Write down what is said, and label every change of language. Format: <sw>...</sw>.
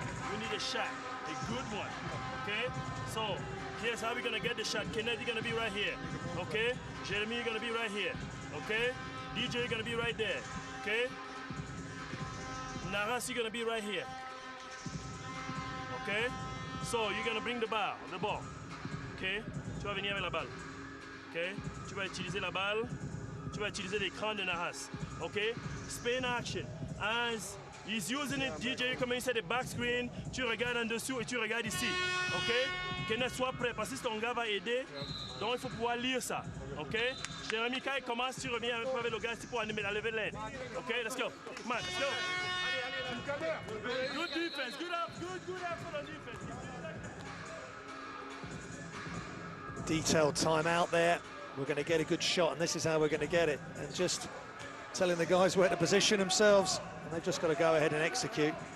<en>We need a shot, a good one, okay? So here's how we're gonna get the shot. Kennedy gonna be right here, okay? Jeremy, you're gonna be right here, okay? DJ, you're gonna be right there, okay? Naras, you're gonna be right here, okay? So you're gonna bring the ball, okay?</en> <fr>Tu vas venir avec la balle, okay? Tu vas utiliser la balle, tu vas utiliser l'écran de Naras, okay?</fr> <en>Spin action, as he's using it,</en> <fr>DJ, comme il sait</fr> <en>the back screen,</en> <fr>tu regardes en dessous et tu regardes ici, ok? Kenneth, sois prêt, parce que ton gars va aider, donc il faut pouvoir lire ça, ok? Jérémy, quand il commence, tu reviens avec le gars ici pour lever l'aide, ok?</fr> <en>Let's go, come on, let's go. Good defense, good effort on defense. Detailed timeout there. We're going to get a good shot, and this is how we're going to get it. And just telling the guys where to position themselves, and they've just got to go ahead and execute.</en>